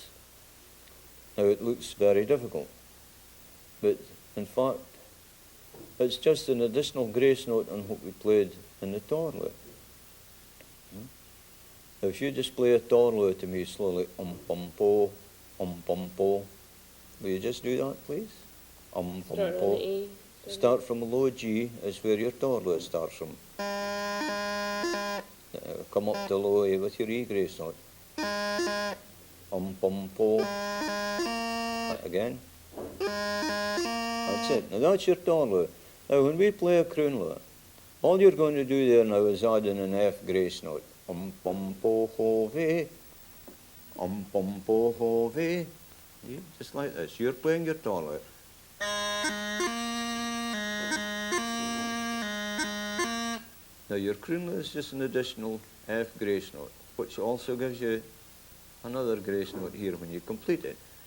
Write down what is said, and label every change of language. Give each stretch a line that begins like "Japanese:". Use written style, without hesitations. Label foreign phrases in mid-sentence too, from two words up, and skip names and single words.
English: Now it looks very difficult, but in fact it's just an additional grace note on what we played in the torla. Now if you just play a torla to me slowly, pum po, will you just do that please? Pum po. E. Start from a low G is where your torla starts from. Come up to low A with your E grace note. Pum po. Again. That's it. Now that's your torla. Now when we play a croonla, all you're going to do there now is add in an F grace note. Pum po ho ve. Pum po ho ve. Just like this. You're playing your torla. Now your croonla is just an additional F grace note, which also gives you another grace note here when you complete it.